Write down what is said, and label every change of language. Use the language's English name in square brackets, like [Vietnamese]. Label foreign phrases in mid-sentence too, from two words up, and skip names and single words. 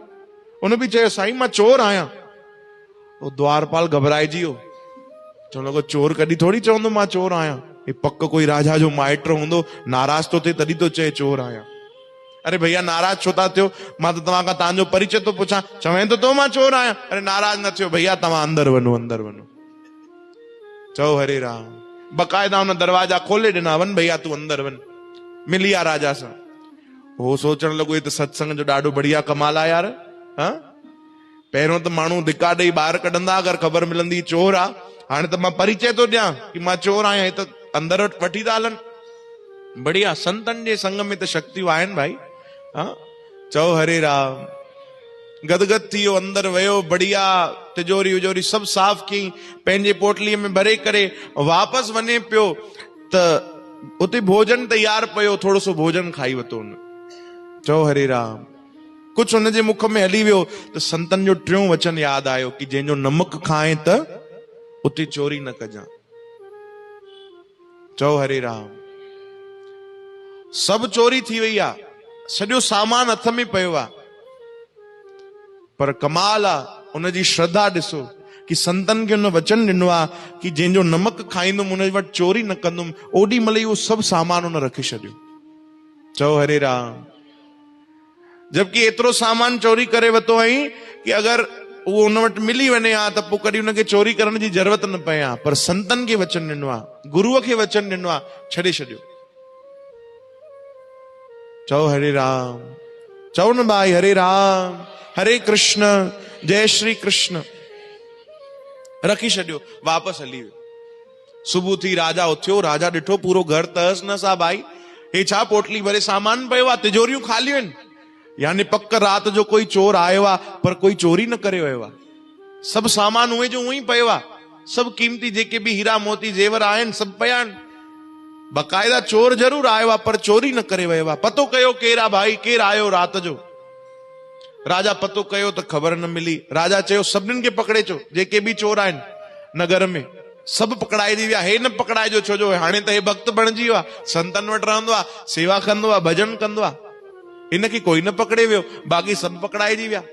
[Sindhi] उन बि चयो साईं मां चोर आहियां। वो द्वारपाल घबराइजी वियो, चवण लॻो चोर कॾहिं थोड़ी चवंदो मां चोर आहियां, हे पक कोई राजा जो माइट हूंदो, नाराज तो थिए तॾहिं तो चए चोर आहियां। अरे भैया नाराज छो था थियो, मां त तव्हां खां तव्हांजो परिचय तो पुछां, चवे तो मां चोर आहियां। अरे नाराज न थियो भैया, तव्हां अंदर वञो, अंदर वञो। चओ हरे राम। बक़ाइदा हुन दरवाजा खोले ॾिना, वञ भैया तूं अंदर वञ। मिली आ राजा सां। हो सोचण लॻो ये त सत्संग जो ॾाढो बढ़िया कमाल आहे यार। पहिरियों त माण्हू धिका ॾेई ॿाहिरि कढंदा अगरि ख़बर मिलंदी चोर आहे, हाणे त मां परिचय थो ॾियां कि मां चोर आहियां, हे त अंदर वठी था हलनि। बढ़िया संतन जे संग में तो शक्तियूं आहिनि भाई। हाँ चओ हरे राम। गदगद थी वियो, अंदर वयो, बढ़िया तिजोरी विजोरी सब साफ़ कई, पंहिंजे पोटलीअ में भरे करे वापस वञे पियो त उते भोजन तैयार पियो, थोड़ो सो भोजन खाई वतो हुन। चओ हरे राम। कुछ हुनजे मुख में हली वियो त संतन जो टियों वचन याद आयो कि जंहिंजो नमक खाए त उते चोरी न कजां। चओ हरे राम। सब चोरी थी वई आ, सॼो सामान हथ में पियो आ, पर कमाल आ उनजी श्रद्धा ॾिसो कि संतन खे उन वचन ॾिनो आ कि जंहिंजो नमक खाईंदुमि उन वटि चोरी न कंदुमि। ओॾी महिल उहो सभु सामान उन रखी छॾियो। चओ हरे राम। जबकि एतिरो सामान चोरी करे वतो आई कि अगरि उहो उन वटि मिली वञे हा त पोइ कॾहिं उनखे चोरी करण जी ज़रूरत न पए हा, पर संतन खे वचन ॾिनो आ, गुरूअ खे वचन ॾिनो आ, छॾे छॾियो। चओ हरे राम। चओ न भाई हरे राम, हरे कृष्ण, जय श्री कृष्ण। रखी छॾियो, वापस हली वियो। सुबुह थी राजा उथियो, राजा ॾिठो पूरो घर तहस नहस आ भाई। हे छा पोटली भरे सामान पियो आ, तिजोरियूं खालियूं आहिनि, यानी पक रात जो कोई चोर आयो आ, पर कोई चोरी न करे वियो आ। सभु सामान उहे जो उही पियो आ, सभु कीमती जेके बि हीरा मोती जेवर आहिनि सभु पिया आहिनि। बकायदा चोर जरूर आयो आ, पर चोरी न करे वियो आ। पतो कयो केरु आ भाई, केरु आयो रात जो? राजा पतो कयो त ख़बर न मिली। राजा चयो सभिनीनि खे पकड़े अचो, जेके बि चोर आहिनि नगर में सभु पकड़ाइजी विया। हे न पकड़ाइजो, छो जो हाणे त हे भक्त बणिजी वियो आहे, संतन वटि रहंदो आहे, सेवा कंदो आहे, भजन कंदो आहे, इनखे कोई न पकड़े वियो, बाक़ी सभु पकड़ाइजी विया।